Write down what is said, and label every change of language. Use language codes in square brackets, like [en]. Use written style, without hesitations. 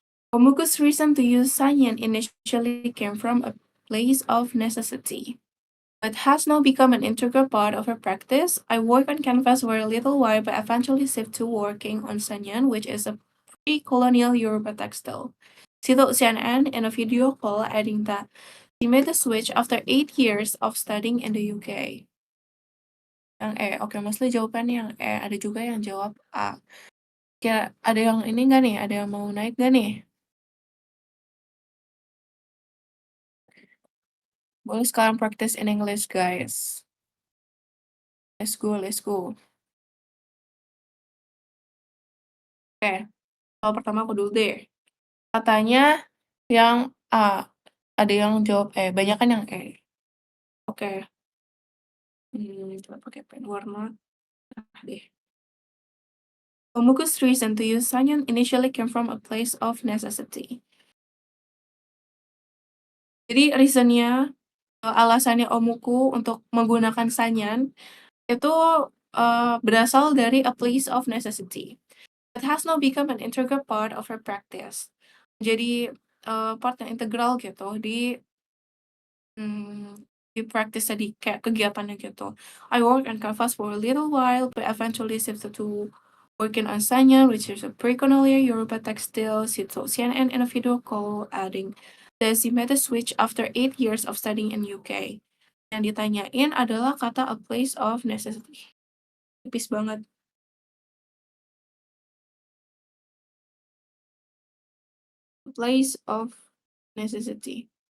[en] Omuku's reason to use sanyan initially came from a place of necessity, but has now become an integral part of her practice. I worked on canvas for a little while, but eventually shifted to working on sanyan, which is a pre-colonial Yoruba textile. She told CNN in a video call, adding that she made the switch after 8 years of studying in the UK. [id] Yang E, oke, mostly jawabannya yang E. Ada juga yang jawab A. Kira ada yang ini nggak nih? Ada yang mau naik nggak nih? Boleh sekarang [en] practice in English, guys. Let's go, let's go. [id] Oke, kalau pertama aku dulu deh. Katanya yang A, ada yang jawab E, banyak kan yang E. Oke, coba pakai pen warna merah deh. [en] Omuku's reason to use sanyan initially came from a place of necessity. [id] Jadi reasonnya, alasannya Omuku untuk menggunakan sanyan itu, berasal dari [en] a place of necessity. It has now become an integral part of her practice. [id] Jadi, part yang integral gitu mmm, di practice tadi, kayak kegiatannya gitu. [en] I worked on canvas for a little while, but eventually shifted to working on sanyan, which is a pre-colonial Yoruba textile. She told CNN in a video call, adding that she made the switch after 8 years of studying in UK. [id] Yang ditanyain adalah kata [en] a place of necessity. [id] Tipis banget. [en] A place of necessity.